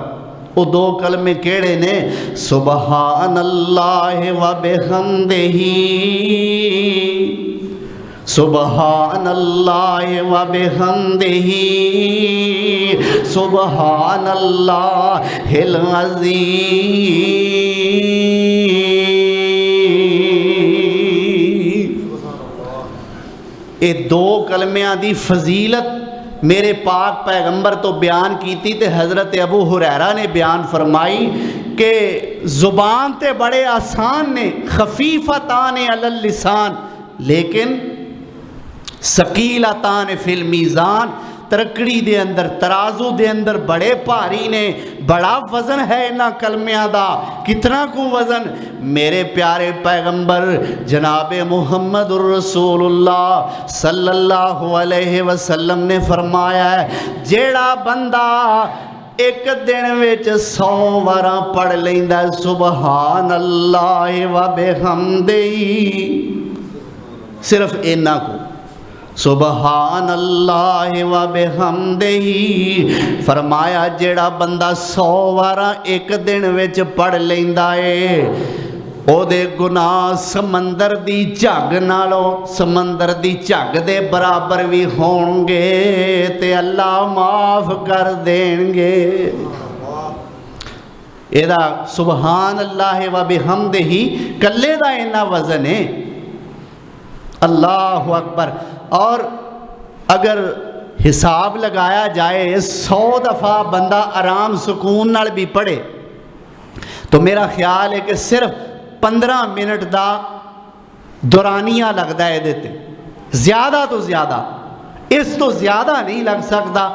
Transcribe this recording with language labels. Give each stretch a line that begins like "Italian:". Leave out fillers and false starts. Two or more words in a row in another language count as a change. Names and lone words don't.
Punjabi: وہ دو کلمے کیڑے نے
Arabic: سبحان اللہ و بحمدہ سبحان اللہ و بحمدہ سبحان اللہ العظیم.
Punjabi: اے دو کلمیاں دی فضیلت میرے پاک پیغمبر تو بیان کیتی تے حضرت ابو ہریرہ نے بیان فرمائی کہ زبان تے بڑے آسان نے
Arabic: خفیفتان علی اللسان لیکن ثقیلتان فی المیزان
Punjabi: ترکڑی دے اندر ترازو دے اندر بڑے بھاری نے. بڑا وزن ہے انہاں کلمیاں دا. کتنا کو وزن؟ میرے پیارے پیغمبر جناب محمد الرسول اللہ
Arabic: صلی اللہ علیہ وسلم
Punjabi: نے فرمایا ہے جیڑا بندہ ایک دن وچ 100 واراں پڑھ لیندا
Arabic: سبحان اللہ و بحمدہ
Punjabi: صرف اینا کو
Arabic: سبحان اللہ و بحمدہ
Punjabi: فرمایا جیڑا بندہ 100 واراں ایک دن وچ پڑھ لیندا ہے او دے گناہ سمندر دی جھگ نالوں سمندر دی جھگ دے برابر بھی ہون گے تے اللہ معاف کر دیں گے. ایدہ
Arabic: سبحان اللہ و بحمدہ
Punjabi: کلے دا اینا وزن ہے.
Arabic: اللہ اکبر.
Urdu: اور اگر حساب لگایا جائے 100 دفعہ بندہ آرام سکون نال بھی پڑھے تو میرا خیال ہے کہ صرف 15 منٹ دا دورانیہ لگتا ہے دیتے زیادہ تو زیادہ اس تو زیادہ نہیں لگ سکتا.